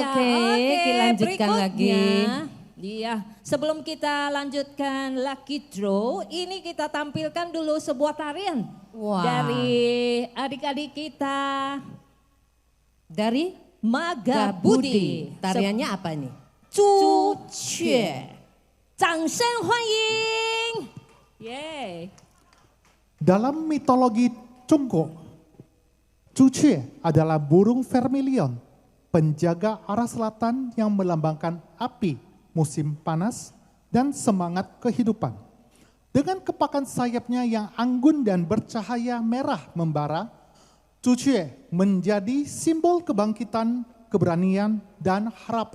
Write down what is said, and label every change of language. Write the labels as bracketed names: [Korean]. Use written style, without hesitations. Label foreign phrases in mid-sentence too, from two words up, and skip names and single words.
[Indonesian] Oke, kita lanjutkan lagi. Iya, sebelum kita lanjutkan lucky draw, ini kita tampilkan dulu sebuah tarian Wah. dari adik-adik kita Dari Maga Budi. Tariannya apa nih? [Chinese] Zhu Que. 掌声欢迎. Yeay. [Indonesian] Dalam mitologi Congko, Cucie adalah burung vermilion, penjaga arah selatan yang melambangkan api, musim panas, dan semangat kehidupan. Dengan kepakan sayapnya yang anggun dan bercahaya merah membara, Cucie menjadi simbol kebangkitan, keberanian, dan harapan.